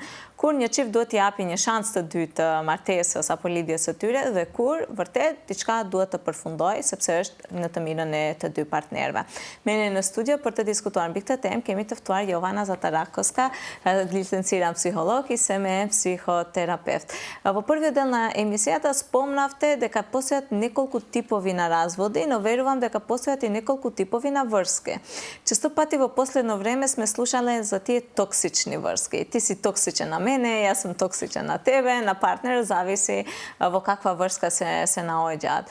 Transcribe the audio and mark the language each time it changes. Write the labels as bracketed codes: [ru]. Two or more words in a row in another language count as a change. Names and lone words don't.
[sq] Kur një çift duhet t'i japi një shans të dytë të martesës apo lidhjes së tyre dhe kur vërtet diçka duhet të përfundojë sepse është në të mirën e të dy partnerëve. Me ne në studio për të diskutuar mbi këtë temë kemi të ftuar Jovana Zatarakovska, [mk] лиценцирана психолог и ме психотерапевт. Во првиот дел на емисијата спомнавте дека постојат неколку типови на разводи, но верувам дека постојат и неколку типови на врски. Често пати во последно време сме слушале за тие токсични врски. Ти си токсичен на мене, јас сум токсичен на тебе, на партнер, зависи во каква врска се наоѓаат.